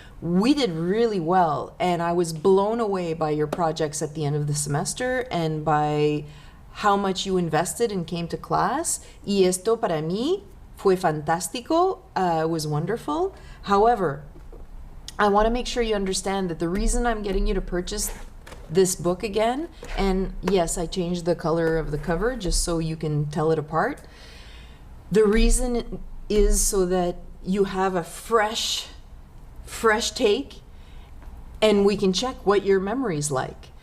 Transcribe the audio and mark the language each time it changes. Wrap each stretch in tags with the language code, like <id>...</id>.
<en>We did really well, and I was blown away by your projects at the end of the semester and by how much you invested and came to class.</en> <es>Y esto para mí fue fantástico.</es> <en>It was wonderful. However, I want to make sure you understand that the reason I'm getting you to purchase this book again, and yes, I changed the color of the cover just so you can tell it apart. The reason is so that you have a fresh take and we can check what your memory's like.</en>